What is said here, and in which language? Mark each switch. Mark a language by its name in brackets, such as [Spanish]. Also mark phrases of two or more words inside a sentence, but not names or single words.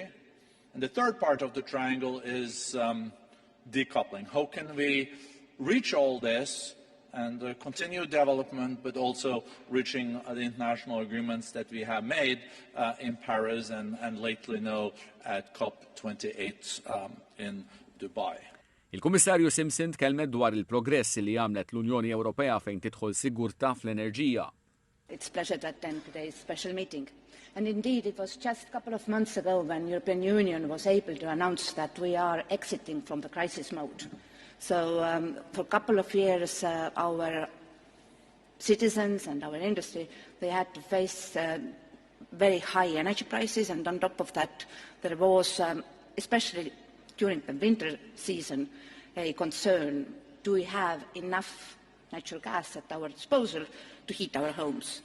[English] And the third part of the triangle is decoupling. How can we reach all this and continue development, but also reaching the international agreements that we have made in Paris and lately now at COP28 in Dubai. [Maltese] Il-Kummissarju Simpson tkellmet dwar il-progress li għamlet l-Unjoni Ewropea fejn tidħol sigurtà fl-enerġija. [English] It's a pleasure to attend today's special meeting. And indeed, it was just a couple of months ago when the European Union was able to announce that we are exiting from the crisis mode. So for a couple of years, our citizens and our industry, they had to face very high energy prices, and on top of that, there was, especially during the winter season, a concern, do we have enough natural gas at our disposal to heat our homes?